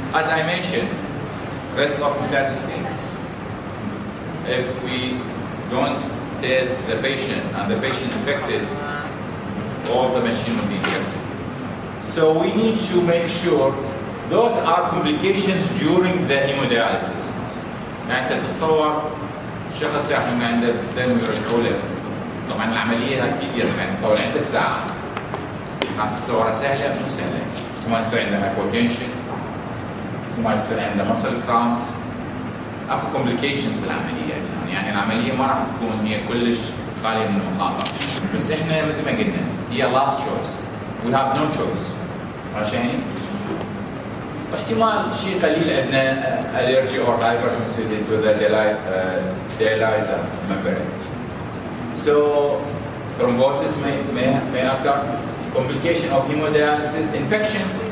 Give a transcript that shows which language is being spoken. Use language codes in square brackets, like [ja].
[en] As I mentioned, risk of hepatitis A. If we don't test the patient and the patient infected, all the machine will be infected. So we need to make sure those are complications during the hemodialysis. [ar] يعني انت تتصور شخص يحمل من عنده دم ويرجعوا له. طبعا العمليه اكيد يعني طول عده ساعات. تتصورها سهله مو سهله. ما يصير عنده هايبوتنشن، ما يصير عنده مسل كرامس. اكو كومبليكيشنز بالعمليه يعني العمليه ما راح تكون هي كلش خاليه من المخاطر. بس احنا مثل ما قلنا هي [en] last choice. We have no choice. [ar] عشان احتمال شيء قليل عندنا [en] allergy or hypersensitivity to the dialyzer membrane. So thrombosis may occur, complication of hemodialysis, infection.